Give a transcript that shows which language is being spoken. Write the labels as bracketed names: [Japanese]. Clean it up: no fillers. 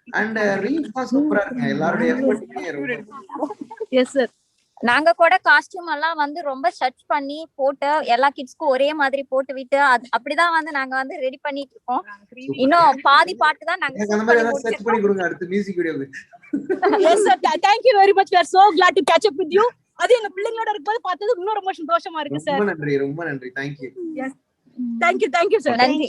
[Tamil] And reels சூப்பரா இருக்குங்க. எல்லாருடைய எஃபர்ட்டுமே ரொம்ப. Yes sir. நாங்க கூட காஸ்டியூம் எல்லாம் வந்து ரொம்ப சர்ச் பண்ணி போட்டு எல்லா கிட்ஸ்க்கும் ஒரே மாதிரி போட்டு விட்டு அப்படிதான் வந்து நாங்க வந்து ரெடி பண்ணிட்டு இருக்கோம். இன்னும் பாதி பாட்டு தான் நாங்க சர்ச் பண்ணி கொடுங்க அடுத்த மியூசிக் வீடியோக்கு. [English] Yes sir, thank you very much. We are so glad to catch up with you. [Tamil] அது எங்க பிள்ளைங்களோட இருக்கும்போது பார்த்தது இன்னும் ரொம்ப சந்தோஷமா இருக்கு சார். ரொம்ப நன்றி. [English] thank you. Yes, thank you sir.